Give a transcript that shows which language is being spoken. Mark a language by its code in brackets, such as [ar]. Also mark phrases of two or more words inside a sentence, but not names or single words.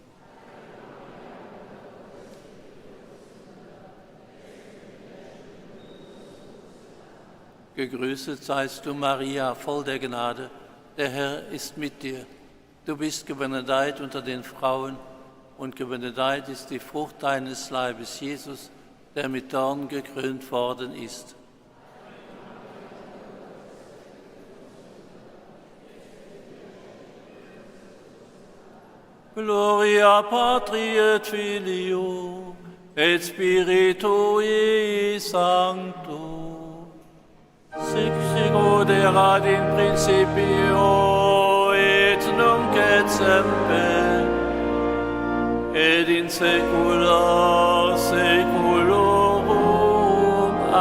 [de] Gegrüßet seist du, Maria, voll der Gnade, der Herr ist mit dir. Du bist gebenedeit unter den Frauen, und gebenedeit ist die Frucht deines Leibes, Jesus, der mit Dornen gekrönt worden ist. [la] Gloria Patri et Filio et Spiritui Sancto, sic sicut erat in principio et nunc et semper et in saecula saeculorum.